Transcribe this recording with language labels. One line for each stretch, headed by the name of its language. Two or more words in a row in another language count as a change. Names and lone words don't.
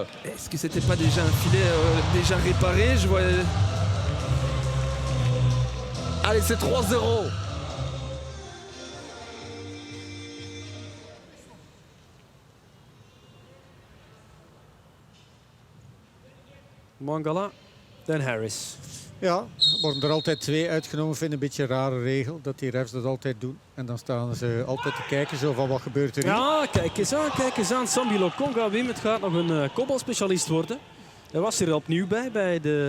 French: Est-ce que c'était pas déjà un filet déjà réparé? Je vois. Allez, c'est 3-0.
Dutch: Mangala en Harris. Ja, worden er altijd 2 uitgenomen. Ik vind een beetje een rare regel dat die refs dat altijd doen. En dan staan ze altijd te kijken zo van wat gebeurt er hier. Ja, kijk eens aan. Sabine-Lokonga, Wim, het gaat nog een kopbalspecialist worden. Hij was er opnieuw bij de...